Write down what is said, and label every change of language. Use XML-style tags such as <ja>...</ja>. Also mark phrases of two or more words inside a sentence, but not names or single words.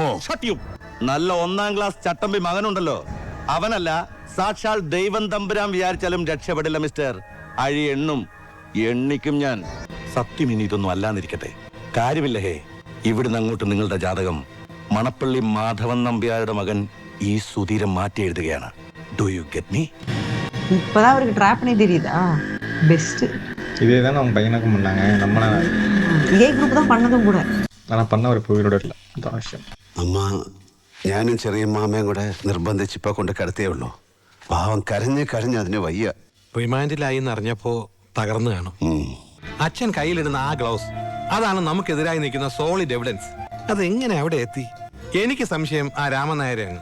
<ml>നല്ല 1ാം ക്ലാസ് ചട്ടമ്പി മകനുണ്ടല്ലോ, അവനല്ല, സാക്ഷാൽ ദൈവം തമ്പുരാൻ വിചാരിച്ചാലും രക്ഷപ്പെടില്ല മിസ്റ്റർ. അഴി എണ്ണിക്കും ഞാൻ. സത്യം ഇനി ഇതൊന്നും അല്ലാന്നിരിക്കട്ടെ. കാര്യമില്ല ഹേ, ഇവിടുന്ന് അങ്ങോട്ട് നിങ്ങളുടെ ജാതകം മണപ്പള്ളി മാധവൻ നമ്പ്യാരുടെ മകൻ ഈ സുധീരം മാറ്റി എഴുതുകയാണ്.</ml> <en>Do you get me?</en> <ta>இப்பதான் அவருக்கு ட்ராப் பண்ணி தெரியுதா? பெஸ்ட். இதே தான் நம்ம பையனுக்கும் பண்ணாங்க. நம்மள இதே குரூப் தான் பண்ணதும் கூட. ஆனா பண்ண ஒரு உயிரோட இல்லை. அதான் விஷயம்.</ta> <ml>അമ്മ ഞാനും ചെറിയ മാമയും കൂടെ നിർബന്ധിച്ച് ഇപ്പൊ കൊണ്ട് കിടത്തിയേ ഉള്ളൂ. പാവം കരഞ്ഞ് അതിന് വയ്യ. റിമാൻഡിലായി എന്നറിഞ്ഞപ്പോ തകർന്നു കാണും. അച്ഛൻ കയ്യിലിടുന്ന ആ ഗ്ലൗസ്, അതാണ് നമുക്കെതിരായി നിൽക്കുന്ന</ml> <en>solid evidence.</en> <ml>അതെങ്ങനെ അവിടെ എത്തി? എനിക്ക് സംശയം ആ രാമൻ നായരെയാണ്.</ml>